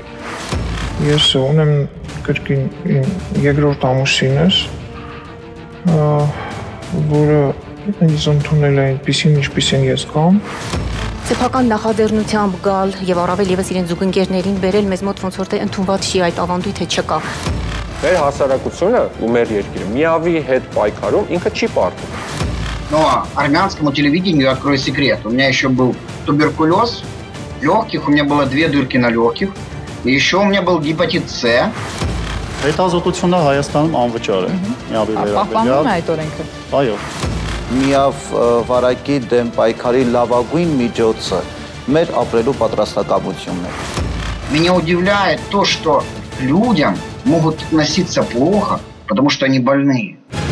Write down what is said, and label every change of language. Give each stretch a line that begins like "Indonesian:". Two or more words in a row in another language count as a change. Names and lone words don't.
Armenian: Ես ունեմ կրկին երկրորդ ամուսինս, որը ինձ ընդունել է այնպիսին, ինչպիսին ես կամ։ Սեփական նախաձեռնությամբ գալ եւ առավել եւս իրեն զուգընկերներին բերել մեզ մոտ ոնց որ թե ընդունված չի այդ ավանդույթը չկա։ Մեր հասարակությունը ու մեր երկիրը միավի հետ պայքարում ինքը չի պարտում։
Russian: Но армянскому телевидению я открою секрет. У меня еще был туберкулез легких, у меня было 2 дырки на легких, и еще у меня был гепатит С.
Armenian: Հետազոտությունը Հայաստանում անվճար է։ Պահպանում է այդ օրենքը։ Այո։ Միավ վարակի դեմ պայքարի լավագույն միջոցը մեր ապրելու պատրաստակամությունն է։
Russian: Меня удивляет то, что людям могут относиться плохо, потому что они больные.